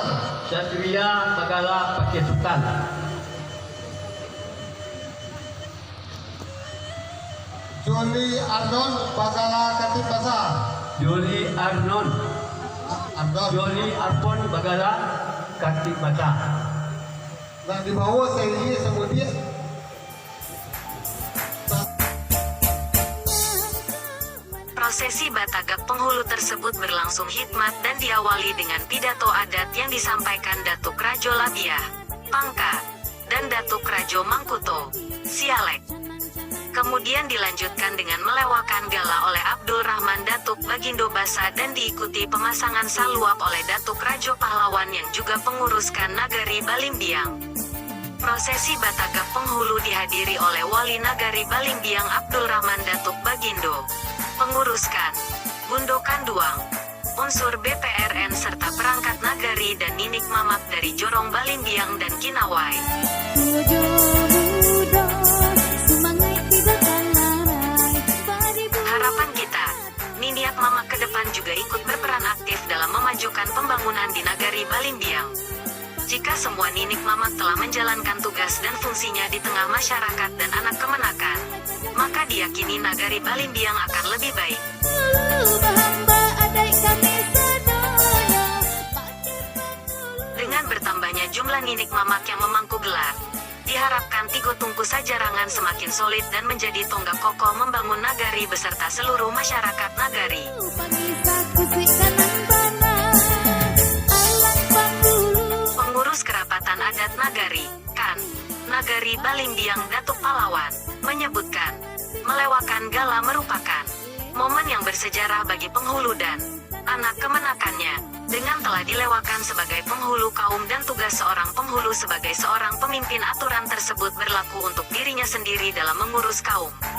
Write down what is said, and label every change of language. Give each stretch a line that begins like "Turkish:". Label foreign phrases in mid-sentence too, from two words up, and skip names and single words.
Indonesian: Satria Bagala Pakiah Sultan. Joni Ardon, Bagala Katib Basar. Joli Arnon. Ardon. Joli Arpon Bagala Katib Bata. Nah di bawah saya ini kemudian Prosesi Batagap Penghulu tersebut berlangsung hikmat dan diawali dengan pidato adat yang disampaikan Datuk Rajo Labiah, Pangka, dan Datuk Rajo Mangkuto, Sialek. Kemudian dilanjutkan dengan melewakan gala oleh Abdul Rahman Datuk Bagindo Basa dan diikuti pemasangan saluap oleh Datuk Rajo Pahlawan yang juga penguruskan Nagari Balimbiang. Prosesi Batagap Penghulu dihadiri oleh Wali Nagari Balimbiang Abdul Rahman Datuk Bagindo, penguruskan Gundokan Duang, unsur BPRN serta perangkat nagari dan Ninik Mamak dari Jorong Balimbiang dan Kinawai. Harapan kita, Niniak Mamak ke depan juga ikut berperan aktif dalam memajukan pembangunan di Nagari Balimbiang. Jika semua Ninik Mamak telah menjalankan tugas dan fungsinya di tengah masyarakat dan anak kemenakan, maka diyakini Nagari Balimbiang akan lebih baik. Dengan bertambahnya jumlah Ninik Mamak yang memangku gelar, diharapkan Tigo Tungku Sajarangan semakin solid dan menjadi tonggak kokoh membangun Nagari beserta seluruh masyarakat Nagari. Pengurus Kerapatan Adat Nagari, KAN, Nagari Balimbiang Datuk Pahlawan, menyebutkan, melewakkan gala merupakan momen yang bersejarah bagi penghulu dan anak kemenakannya. Dengan telah dilewakan sebagai penghulu kaum dan tugas seorang penghulu sebagai seorang pemimpin, aturan tersebut berlaku untuk dirinya sendiri dalam mengurus kaum.